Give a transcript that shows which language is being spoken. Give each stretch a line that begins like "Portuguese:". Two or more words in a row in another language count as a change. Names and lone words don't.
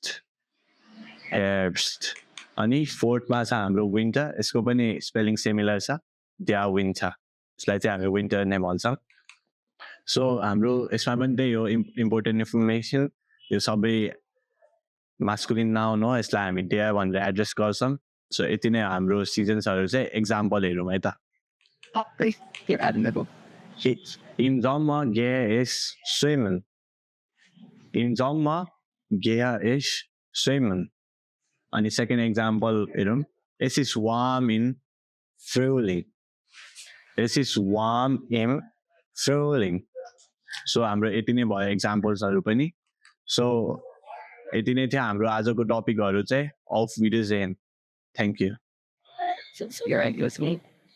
Nepali: ह्याब्स्ट अनि फोर्थमा छ हाम्रो विन्टर यसको पनि
English: spelling similar
Nepali: छ
German: der Winter
Nepali: यसलाई चाहिँ हामी विन्टर नै भन्छौँ सो हाम्रो यसमा पनि त्यही हो
English: important information
Nepali: यो सबै
English: masculine noun
Nepali: हो यसलाई हामी द्या भनेर एड्रेस गर्छौँ सो यति नै हाम्रो सिजन्सहरू चाहिँ एक्जाम्पल हेरौँ है त
German: In Sommer gehe ich schwimmen. In Sommer gehe ich schwimmen.
English: And the second example,
German: es ist warm in Frühling. Es ist warm in Frühling.
Nepali: So, हाम्रो यति नै भयो एक्जाम्पल्सहरू पनि सो यति नै थियो हाम्रो आजको टपिकहरू चाहिँ
English: of videos and thank you